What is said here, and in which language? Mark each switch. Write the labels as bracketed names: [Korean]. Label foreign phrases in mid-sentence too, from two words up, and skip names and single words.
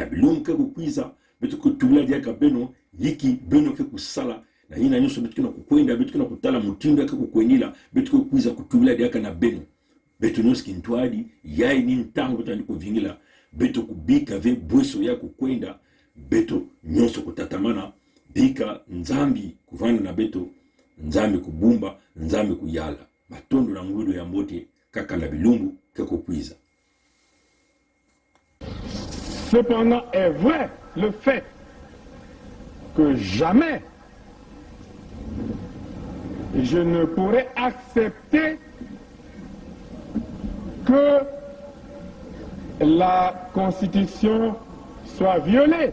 [Kituba (Democratic Republic of Congo)] bilumke kukwiza beto kutula diaka beno yiki beno ke kusala na hina nyonso beto kina kukwenda beto kina kutala mutindo yake kukwendila beto kukwiza kutula diaka na beno beto nyonso kintwadi yai ni ntango beto andiko vingila beto kubika ve bweso ya kukwenda beto nyonso kutatamana bika nzambi kuvana na beto nzambi kubumba nzambi kuyala matondo na ngudo ya mbote kaka na bilumbu keko kwiza. [French] Cependant est vrai le fait que jamais je ne pourrais accepter que la Constitution soit violée.